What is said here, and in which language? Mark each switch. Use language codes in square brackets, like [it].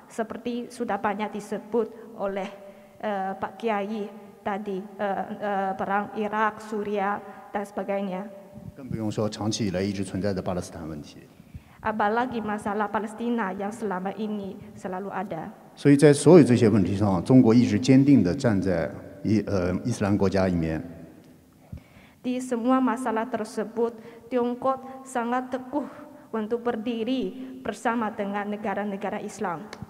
[id] Seperti sudah banyak disebut oleh Pak Kiai tadi, perang Irak, Suriah dan sebagainya. [zh] 更不用说长期以来一直存在的巴勒斯坦问题。 [id] Apalagi masalah Palestina yang selama ini selalu ada. [zh] 所以在所有这些问题上，中国一直坚定地站在伊斯兰国家一面。 [id] Di semua masalah tersebut, Tiongkok sangat teguh untuk berdiri bersama dengan negara-negara Islam.